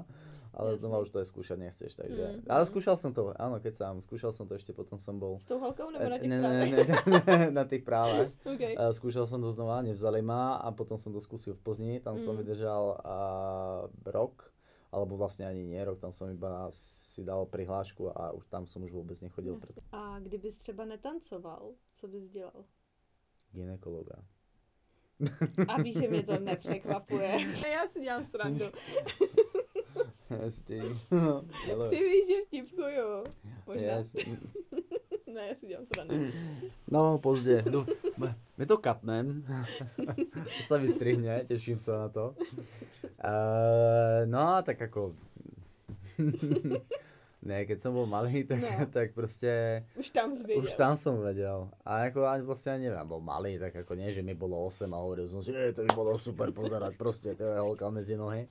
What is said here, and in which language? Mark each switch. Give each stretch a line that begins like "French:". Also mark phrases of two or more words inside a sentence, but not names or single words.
Slovak: Ale znova už to aj skúšať nechceš, takže... Ale skúšal som to, áno, keď sám, skúšal som to ešte, potom som bol...
Czech: S tou holkou nebo na tých právach?
Slovak: Na tých právach. Okay. Skúšal som to znova, nevzali ma a potom som to skúsil v Plzni, tam som vydržal rok, alebo vlastne ani nie rok, tam som iba si dal prihlášku a už tam som už vôbec nechodil.
Czech: A kdybys třeba netancoval, co bys dělal?
Slovak: Gynekologa.
Czech: A víš, že mě to nepřekvapuje. Já si dělám srandu. Yes, ty víš, že vtipkuju. Možná. Yes. Ne, ja si dělám srandu. No, pozdě. My to katnem.
Slovak: To sa vystrihne, teším sa na to. No, tak ako... Ne, keď som bol malý, tak proste... Už tam si vedel. Už tam som vedel. A ako ani vlastne ani neviem, bol malý, tak ako nie, že mi bolo 8 a hovoril som si, to by bolo super pozerať, proste to je holka medzi nohy.